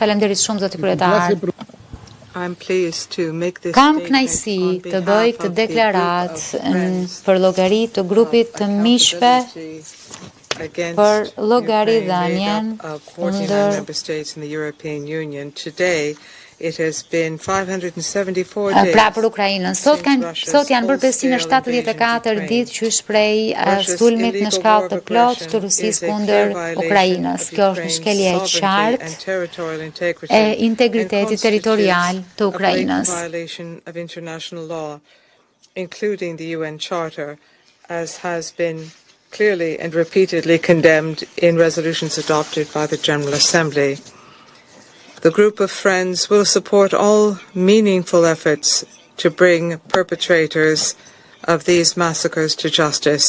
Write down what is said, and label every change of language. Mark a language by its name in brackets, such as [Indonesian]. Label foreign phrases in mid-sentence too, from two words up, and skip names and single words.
[Albanian] Faleminderit shumë zoti kryetar. Kam kënaqësi të bëj këtë deklaratë për llogari të grupit të miqve për llogaridhënien kundër pra për Ukrainën. Sot janë bërë 574 ditë që shpreh sulmit në shkallë të plotë të Rusisë kundër Ukrainës. Kjo është një shkelje e qartë e integritetit territorial të Ukrainës. [English] Including the UN Charter, as has been clearly and repeatedly condemned in resolutions adopted by the General Assembly. The group of friends will support all meaningful efforts to bring perpetrators of these massacres to justice.